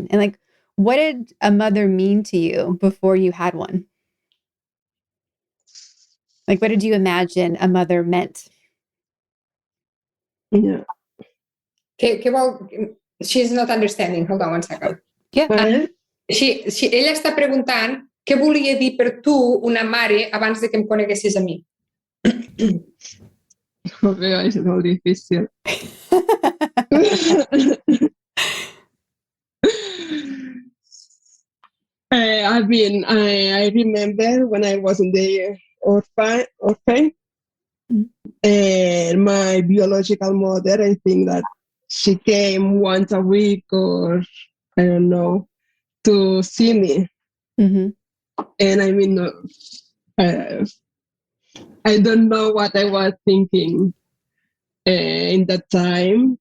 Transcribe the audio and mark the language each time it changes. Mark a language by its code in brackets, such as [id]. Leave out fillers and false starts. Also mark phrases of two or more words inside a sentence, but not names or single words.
[en] And like, what did a mother mean to you before you had one? Like, what did you imagine a mother meant? Yeah. Okay, well, she's not understanding. Hold on one second. Yeah. [ca] Ella està preguntant què volia dir per tu una mare abans de que em coneguessis a mi. És molt difícil. [en] I mean, I remember when I was in the orphan, and my biological mother, I think that she came once a week, or I don't know, to see me. And I mean, I don't know what I was thinking in that time.